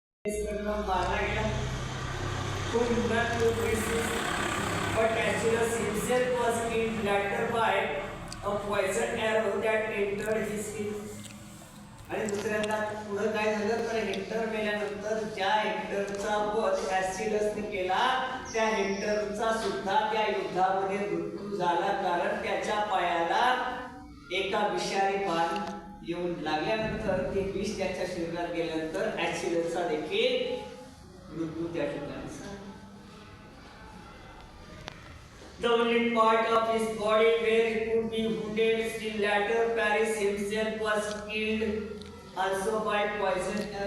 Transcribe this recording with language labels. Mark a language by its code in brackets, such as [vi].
[mr] मारला गेला खूप युद्धात तो [en] but Achilles himself was killed later by a poison arrow that entered his skin. [mr] आणि दुसऱ्यांदा पुढे काय झालं तर हेक्टर मेल्यानंतर ज्या हेक्टरचा वध ॲसिडसने केला त्या हेक्टरचा सुद्धा त्या युद्धामध्ये मृत्यू झाला, कारण त्याच्या पायाला एका विषारी बाण येऊन लागल्यानंतर ते विष त्याच्या शरीरात गेल्यानंतर ॲसिडसचा देखील मृत्यू त्या ठिकाणी झाला. [en] The only part of his body where he could be wounded, still later Paris himself was killed also by poison.